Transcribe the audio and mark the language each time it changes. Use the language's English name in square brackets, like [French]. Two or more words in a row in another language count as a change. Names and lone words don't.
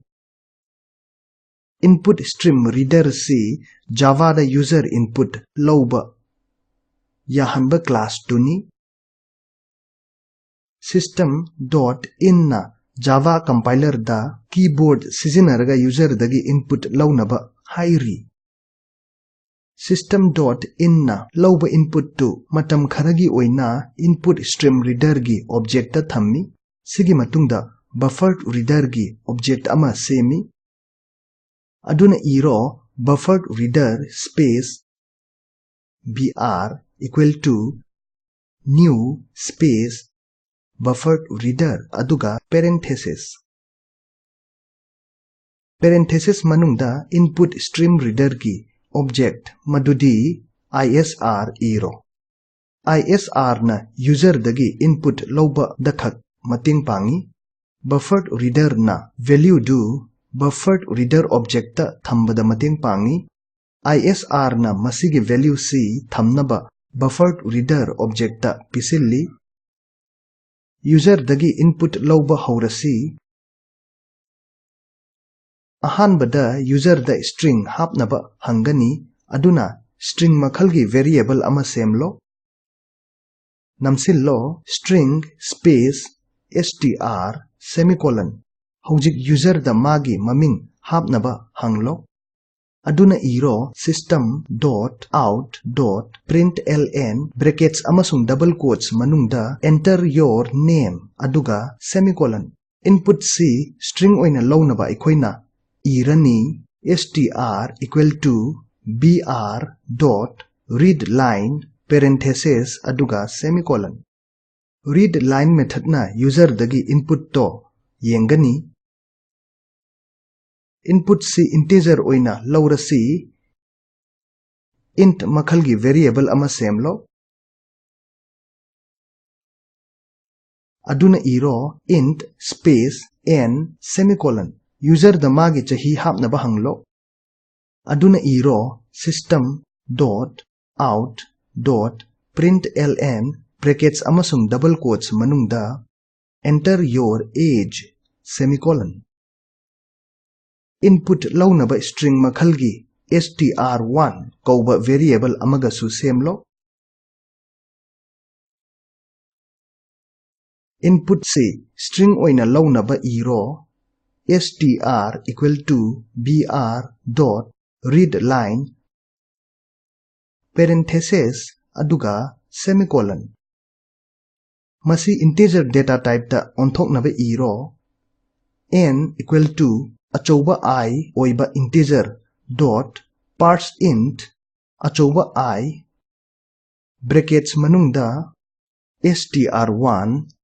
[English] Input stream reader [Manipuri] si Java da [English] user input [Manipuri] lawba yahanba class tuni. [English] System dot in [Manipuri] na Java compiler da keyboard sizinaraga user dagi input lawnaba hairi. System.in na lawba input to matam kharagi oina [English] input stream reader [Manipuri] gi object ta thammi. Sigi matungda [English] buffered reader [Manipuri] gi object ama semi. Aduna iro [English] buffered reader space br equal to new space buffered reader [Manipuri] aduga parenthesis. Parenthesis manungda [English] input stream reader [Manipuri] gi object madudi isr iro. ISR na user dagi input lawba dakhak mating pangi. [English] Buffered reader [Manipuri] na value du [English] buffered reader object [Manipuri] ta thambada mating pangi. ISR na masigi value si thamnaba [English] buffered reader object [Manipuri] ta pisilli. user dagi input lawba haurasi ahanbada user da string hapnaba hangani aduna string makhalgi variable ama semlo namsillo [English] string space str semicolon [Manipuri] hojik user da magi maming hapnaba hanglo aduna iro [English] system.out.println brackets amasung double quotes manungda enter your name aduga semicolon input c string [Manipuri] oina lawnaba ikoina irani [English] str equal to br dot readline parenthesis aduga semicolon readline method na user dagi input to yengani [Manipuri] input si integer oina lawrasi int makhalgi variable ama semlo aduna iro [English] int space n semicolon [Manipuri] user da magi chahi hapnaba hanglo aduna iro [English] system.out.println brackets amasung double quotes manungda enter your age semicolon input lawnaba string makhalgi str1 kauba variable [Manipuri] amagasu semlo [English] input c string [Manipuri] oina lawnaba iro [English] str equal to br dot readline parenthesis aduga semicolon masi integer data type [Manipuri] da onthoknaba iro [English] n equal to achouba I oiba integer dot parseInt achouba I brackets manungda str1